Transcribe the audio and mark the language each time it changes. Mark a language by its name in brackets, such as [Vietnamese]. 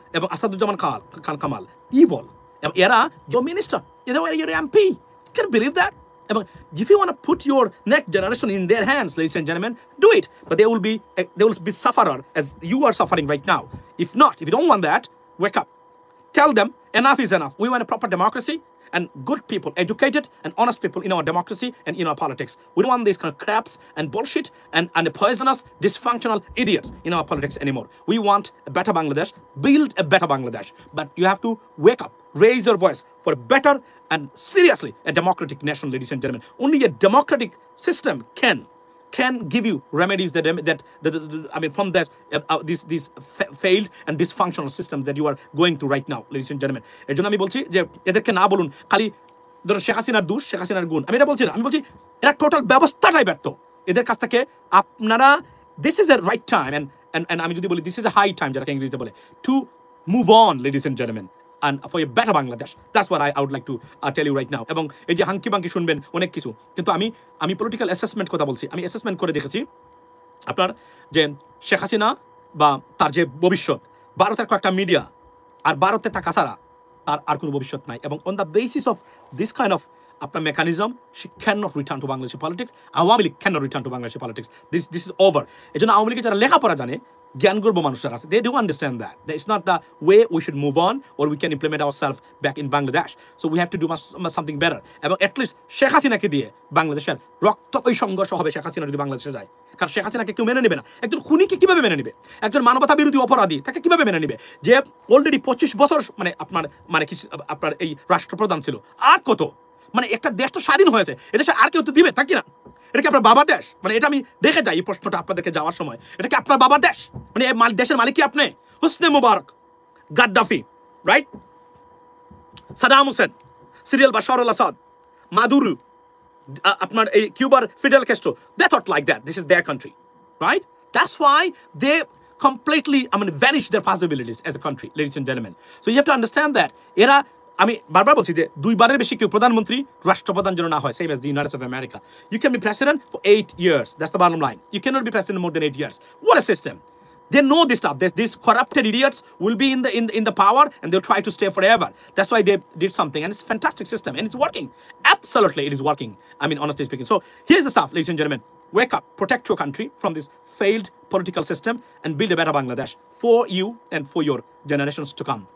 [Bangla] এবং আসাদুজ্জামান খান কামাল, [English] evil. [Bangla] এবং এরা [English] your minister, you're your MP. Can you believe that? [Bangla] এবং [English] if you want to put your next generation in their hands, ladies and gentlemen, do it. But they will be sufferer as you are suffering right now. If you don't want that, wake up. Tell them enough is enough. We want a proper democracy and good people, educated and honest people in our democracy and in our politics. We don't want these kind of craps and bullshit and the poisonous, dysfunctional idiots in our politics anymore. We want a better Bangladesh, build a better Bangladesh. But you have to wake up, raise your voice for a better and seriously a democratic nation, ladies and gentlemen. Only a democratic system can can give you remedies I mean, from that this failed and dysfunctional system that you are going through right now, ladies and gentlemen. [Bangla] এর জন্য আমি বলছি যে এদেরকে না বলুন খালি ধরো শেখ হাসিনার দোষ, শেখ হাসিনার গুণ, আমি এটা বলছি না, আমি বলছি এরা টোটাল ব্যবস্থাটাই ব্যর্থ। এদের কাছ থেকে আপনারা, [English] this is a right time and [Bangla] আমি যদি বলি [English] this is a high time, [Bangla] যারা ইংরেজিতে বলে, [English] to move on, ladies and gentlemen, and for a better Bangladesh. That's what I would like to tell you right now. [Bangla] এবং এই যে hunky বাঙ্কি শুনবেন অনেক কিছু, কিন্তু আমি পলিটিক্যাল অ্যাসেসমেন্ট কথা বলছি। আমি অ্যাসেসমেন্ট করে দেখেছি আপনার যে শেখ হাসিনা বা তার যে ভবিষ্যৎ, ভারতের কয়েকটা মিডিয়া আর ভারতে থাকা ছাড়া তার আর কোনো ভবিষ্যৎ নাই। এবং [English] On the basis of this kind of আপনার mechanism, she cannot return to Bangladeshi politics. Awami League cannot return to Bangladeshi politics. This is over. [Bangla] এই জন্য আওয়ামী লীগের যারা লেখাপড়া জানে, জ্ঞানগর্ব মানুষরা আছে, [English] they do understand that it's not the way we should move on or we can implement ourselves back in Bangladesh. So we have to do something better. [Bangla] এবং [English] at least [Bangla] Sheikh হাসিনাকে দিয়ে বাংলাদেশের রক্তক্ষয়ী সংঘর্ষ হবে শেখ হাসিনা যদি বাংলাদেশে যায়। কারণ শেখ হাসিনাকে কেউ মেনে নেবে না। একজন খুনিকে কিভাবে মেনে নেবে? একজন মানবতা বিরোধী অপরাধী তাকে কিভাবে মেনে নেবে, যে অলরেডি 25 বছর মানে আপনার এই রাষ্ট্রপ্রধান ছিল? আর কত, মানে একটা দেশ তো স্বাধীন হয়েছে, এদেশে আর কেউ তো দিবে, তা কি না? এটা কি আপনার বাবার দেশ? মানে এটা আমি দেখে যাই এই প্রশ্নটা আপনাদেরকে যাওয়ার সময়, এটা কি আপনার বাবার দেশ? মানে এই দেশের মালিক কি আপনি? হোসনে মুবারক, গাদ্দাফি, রাইট, সাদাম হোসেন, সিরিয়াল বাশার আল আসাদ, মাদুরো, আপনার এই কিউবার fiddle Castro, [English] they thought like that. This is their country, right? That's why they completely, vanish their possibilities as a country, ladies and gentlemen. So you have to understand that. [Bangla] এরা, আমি বারবার বলছি যে 2বারের বেশি কেউ প্রধানমন্ত্রী, রাষ্ট্রপ্রধান যেন না হয়, [English] same as the United States of America. You can be president for 8 years. That's the bottom line. You cannot be president more than 8 years. What a system. They know this stuff. These corrupted idiots will be in the power and they'll try to stay forever. That's why they did something, and it's a fantastic system and it's working. Absolutely, it is working. Honestly speaking. So here's the stuff, ladies and gentlemen. Wake up, protect your country from this failed political system and build a better Bangladesh for you and for your generations to come.